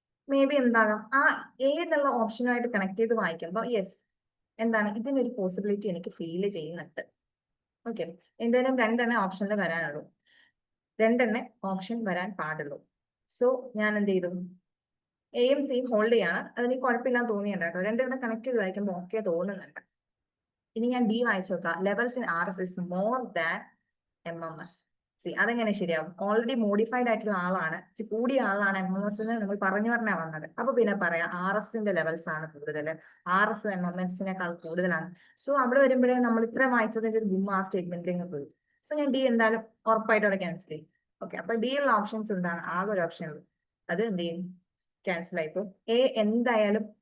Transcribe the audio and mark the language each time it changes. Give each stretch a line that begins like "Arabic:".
Malayalam: May be എന്താകാം ആ എന്നുള്ള ഓപ്ഷനുമായിട്ട് connect ചെയ്ത് വായിക്കുമ്പോൾ യെസ്, എന്താണ് ഇതിനൊരു പോസിബിലിറ്റി എനിക്ക് ഫീൽ ചെയ്യുന്നുണ്ട്. ഓക്കെ, എന്തായാലും രണ്ടെണ്ണേ ഓപ്ഷനിൽ വരാനുള്ളൂ, രണ്ടെണ്ണേ ഓപ്ഷൻ വരാൻ പാടുള്ളൂ. സോ ഞാൻ എന്ത് ചെയ്തു? എയും സിയും ഹോൾഡ് ചെയ്യാണ്. അതെനിക്ക് കുഴപ്പമില്ലാന്ന് തോന്നിയുണ്ട് കേട്ടോ. രണ്ടെണ്ണം കണക്ട് ചെയ്ത് വായിക്കുമ്പോൾ ഓക്കെ തോന്നുന്നുണ്ട്. ഇനി ഞാൻ ഡി വായിച്ചു നോക്കാം.
English: Levels in RS is more than MMS.
Malayalam: C, അതെങ്ങനെ ശരിയാവും? ഓൾറെഡി മോഡിഫൈഡ് ആയിട്ടുള്ള ആളാണ്, കൂടിയ ആളാണ് MMS നമ്മൾ പറഞ്ഞാ വന്നത്. അപ്പൊ പിന്നെ പറയാം RSന്റെ ലെവൽസ് ആണ് കൂടുതൽ, RS MMSനേക്കാൾ കൂടുതലാണ്. സോ അവിടെ വരുമ്പോഴേ നമ്മൾ ഇത്ര വായിച്ചതിന്റെ ഒരു ഗുമ്മ ആ സ്റ്റേറ്റ്മെന്റിലേക്ക് പോയി. സോ ഞാൻ ഡി എന്തായാലും ഉറപ്പായിട്ട് അവിടെ ക്യാൻസൽ ചെയ്യും. ഓക്കെ, അപ്പൊ ഡി ഉള്ള ഓപ്ഷൻസ് എന്താണ്? ആകെ ഒരു ഓപ്ഷൻ ഉള്ളൂ, അത് എന്ത് ചെയ്യും? ക്യാൻസൽ ആയിപ്പോ. എന്തായാലും